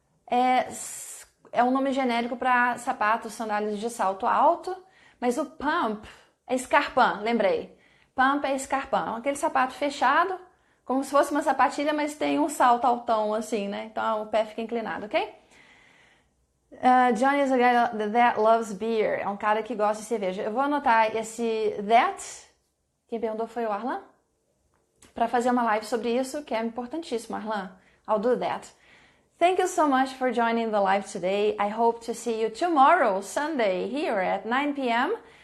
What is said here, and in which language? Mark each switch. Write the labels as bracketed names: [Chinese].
[Portuguese] é um nome genérico para sapatos, sandálias de salto alto, mas o pump é escarpin, lembrei. Pump é escarpin, aquele sapato fechado, como se fosse uma sapatilha, mas tem um salto altão assim, né? Então o pé fica inclinado, ok? [English] Johnny is a guy that loves beer. [Portuguese] É um cara que gosta de cerveja. Eu vou anotar esse that, quem perguntou foi o Arlan, para fazer uma live sobre isso, que é importantíssimo, Arlan. [English] I'll do that. Thank you so much for joining the live today. I hope to see you tomorrow, Sunday, here at 9 p.m.